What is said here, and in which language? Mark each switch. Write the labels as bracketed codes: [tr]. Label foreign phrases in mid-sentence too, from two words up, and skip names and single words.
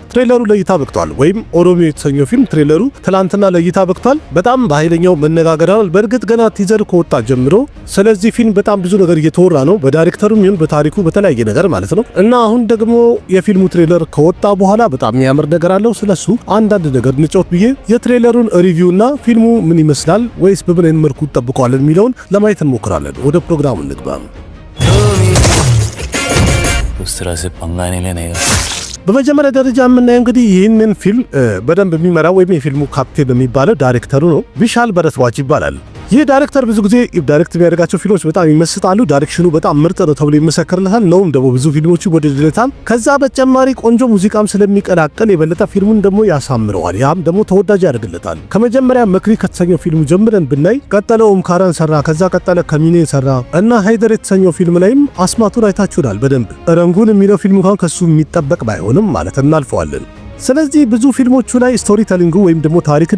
[am] ትሬለሩ ለእይታ በቅቷል፣ ወይም ኦሮሚዮ የተሰኘው ፊልም ትሬለሩ ትላንትና ለእይታ በቅቷል። በጣም በኃይለኛው መነጋገራል። በእርግጥ ገና ቲዘር ከወጣ ጀምሮ ስለዚህ ፊልም በጣም ብዙ ነገር እየተወራ ነው፣ በዳይሬክተሩም ይሁን ታሪኩ በተለያየ ነገር ማለት ነው። እና አሁን ደግሞ የፊልሙ ትሬለር ከወጣ በኋላ በጣም የሚያምር ነገር አለው። ስለሱ አንዳንድ ነገር እንጫወት ብዬ የትሬለሩን ሪቪው እና ፊልሙ ምን ይመስላል ወይስ በምን አይነት መልኩ ተጠብቀዋል የሚለውን ለማየት እንሞክራለን። ወደ ፕሮግራሙ እንግባ። [hi] दूसरा से पंगा नहीं लेने का [am] በመጀመሪያ ደረጃ የምናየው እንግዲህ ይህንን ፊልም በደንብ የሚመራው ወይም የፊልሙ ካፕቴን የሚባለው ዳይሬክተሩ ነው። ቪሻል በረትዋች ይባላል። ይህ ዳይሬክተር ብዙ ጊዜ ዳይሬክት የሚያደርጋቸው ፊልሞች በጣም ይመስጣሉ። ዳይሬክሽኑ በጣም ምርጥ ነው ተብሎ ይመሰከርለታል። ነውም ደግሞ ብዙ ፊልሞቹ ወደድለታል። ከዛ በተጨማሪ ቆንጆ ሙዚቃም ስለሚቀላቀል የበለጠ ፊልሙን ደግሞ ያሳምረዋል። ያም ደግሞ ተወዳጅ ያደርግለታል። ከመጀመሪያ መክሪ ከተሰኘው ፊልሙ ጀምረን ብናይ ቀጠለው ኦምካራን ሰራ፣ ከዛ ቀጠለ ከሚኔ ሰራ እና ሃይደር የተሰኘው ፊልም ላይም አስማቱን አይታችሁናል በደንብ። ረንጉን የሚለው ፊልም እንኳን ከሱ የሚጠበቅ ባይሆንም ማለት እናልፈዋለን። ስለዚህ ብዙ ፊልሞቹ ላይ [en] story telling [am] ወይም ደግሞ ታሪክን